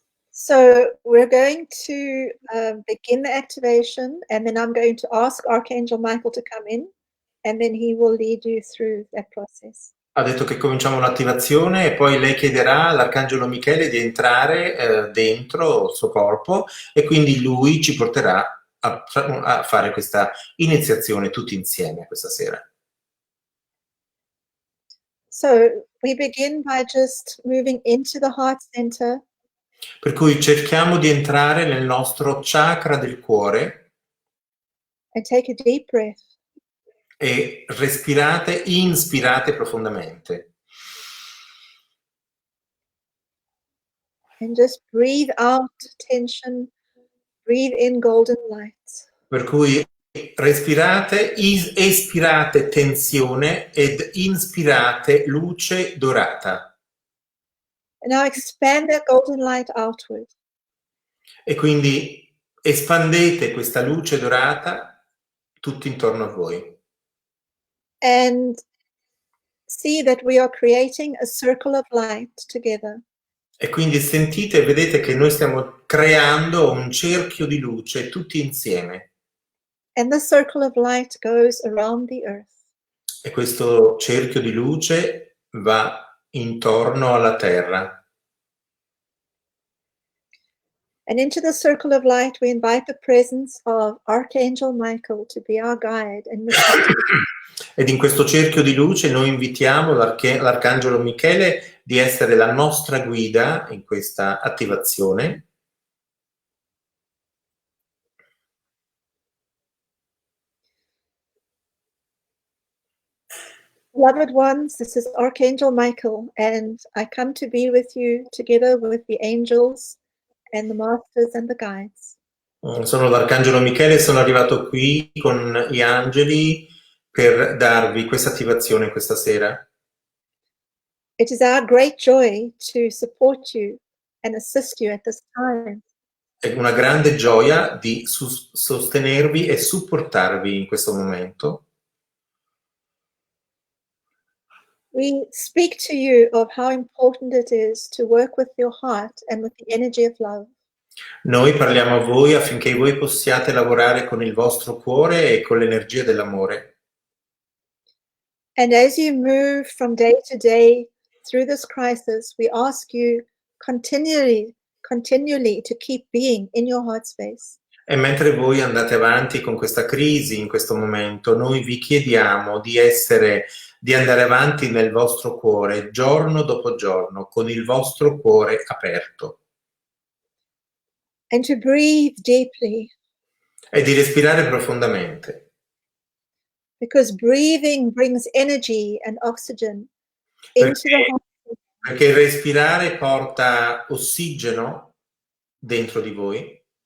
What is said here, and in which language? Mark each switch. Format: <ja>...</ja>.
<en>So we're going to begin the activation, and then I'm going to ask Archangel Michael to come in, and then he will lead you through that process.</en> <it>Ha detto che cominciamo l'attivazione e poi lei chiederà all'Arcangelo Michele di entrare dentro il suo corpo e quindi lui ci porterà a fare questa iniziazione tutti insieme questa sera.</it> <en>So we begin by just moving into the heart center.</en> <it>Per cui cerchiamo di entrare nel nostro chakra del cuore</it> <en>And take a deep breath.</en> <it>e inspirate profondamente.</it> <en>And just breathe out tension, breathe in golden light.</en> <it>Per cui respirate, espirate tensione ed inspirate luce dorata.</it> <en>And now expand that golden light outward.</en> <it>E quindi espandete questa luce dorata tutto intorno a voi.</it> <en>And see that we are creating a circle of light together.</en> <it>E quindi sentite e vedete che noi stiamo creando un cerchio di luce tutti insieme.</it> <en>And the circle of light goes around the earth.</en> <it>E questo cerchio di luce va intorno alla terra.</it> <en>And into the circle of light we invite the presence of Archangel Michael to be our guide and</en> <it>Ed in questo cerchio di luce noi invitiamo l'Arcangelo Michele di essere la nostra guida in questa attivazione.</it> <en>Beloved ones, this is Archangel Michael, and I come to be with you together with the angels and the masters and the guides.</en> <it>Sono l'Arcangelo Michele e sono arrivato qui con gli angeli per darvi questa attivazione questa sera.</it> <en>It is our great joy to support you and assist you at this time.</en> <it>È una grande gioia di sostenervi e supportarvi in questo momento.</it> <en>We speak to you of how important it is to work with your heart and with the energy of love.</en> <it>Noi parliamo a voi affinché voi possiate lavorare con il vostro cuore e con l'energia dell'amore.</it> <en>And as you move from day to day through this crisis, we ask you continually continually to keep being in your heart space.</en> <it>E mentre voi andate avanti con questa crisi in questo momento, noi vi chiediamo di andare avanti nel vostro cuore giorno dopo giorno, con il vostro cuore aperto.</it> <en>And to breathe deeply.</en> <it>E di respirare profondamente.</it> <en>Because breathing brings energy and oxygen into the heart.</en> <it>Perché il respirare porta ossigeno dentro di voi.</it>